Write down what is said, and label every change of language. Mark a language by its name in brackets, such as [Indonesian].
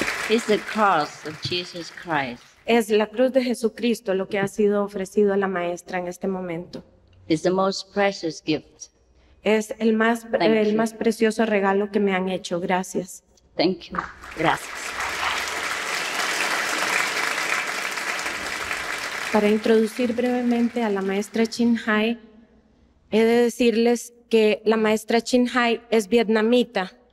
[English] It's the cross of Jesus Christ. [Spanish] Es la cruz de Jesucristo lo que ha sido ofrecido a la maestra en este momento. [English] It's the most precious gift. [Spanish] Es el más precioso regalo que me han hecho. Gracias. [English] Thank you. [Spanish] Gracias. Para introducir brevemente a la maestra Ching Hai, he de decirles que la maestra Ching Hai es vietnamita.